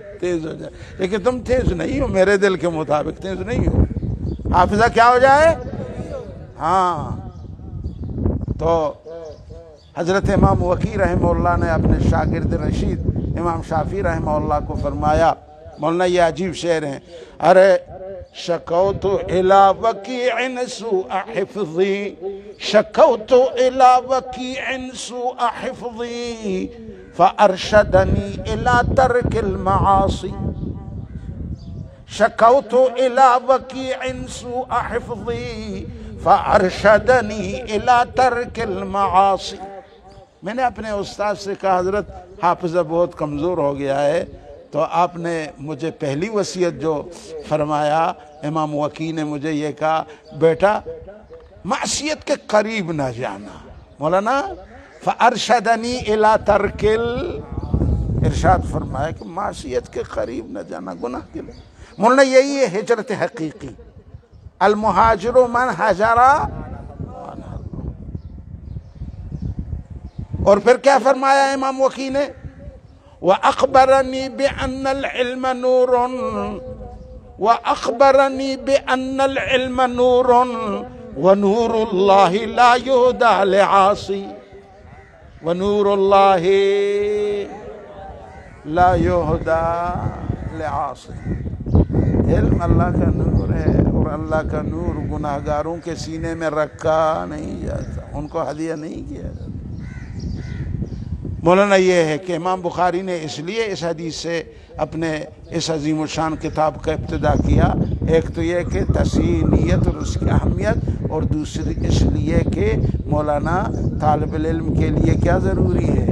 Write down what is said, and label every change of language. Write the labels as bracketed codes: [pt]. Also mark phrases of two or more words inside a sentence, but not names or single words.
[ur] تیز ہو جائے، لیکن تم تیز نہیں ہو، میرے دل کے مطابق تیز نہیں ہو، حافظہ کیا ہو جائے؟ ہاں، تو حضرت امام وکیع [ar] رحمہ اللہ [ur] نے اپنے شاگرد رشید امام شافعی رحمہ اللہ کو فرمایا، مولانا یہ عجیب شعر ہیں، ارے [ar] شکوت الی وکیع سوء حفظی، شکوت الی وکیع سوء حفظی فارشدنی الی ترک المعاصی، شکوت الی وکیع سوء حفظی فارشدنی الی ترک المعاصی۔ [ur] میں نے اپنے استاد سے کہا حضرت حافظہ بہت کمزور ہو گیا ہے، تو آپ نے مجھے پہلی وصیت جو فرمایا، امام وکیع نے مجھے یہ کہا، بیٹا معصیت کے قریب نہ جانا، مولانا [ar] فارشدنی الی ترک [ur] ارشاد فرمایا کہ معصیت کے قریب نہ جانا، گناہ کے لیے۔ مولانا یہی ہے ہجرت حقیقی، [ar] المہاجر من ہجر، [ur] اور پھر کیا فرمایا امام وکیع نے؟ [ar] وَأَخْبَرَنِي بِأَنَّ الْعِلْمَ نُورٌ، وَأَخْبَرَنِي بِأَنَّ الْعِلْمَ نُورٌ وَنُورُ اللَّهِ لَا يُهْدَى لِعَاصِي، وَنُورُ اللَّهِ لَا يُهْدَى لِعَاصِي، [ur] علم اللہ کا نور ہے، اور اللہ کا نور گناہگاروں کے سینے میں رکھا نہیں جاتا، ان کو ہدیہ نہیں کیا جاتا۔ مولانا یہ ہے کہ امام بخاری نے اس لیے اس حدیث سے اپنے اس عظیم الشان کتاب کا ابتدا کیا، ایک تو یہ کہ تصحیح نیت اور اس کی اہمیت، اور دوسری اس لیے کہ مولانا طالب العلم کے لیے کیا ضروری ہے؟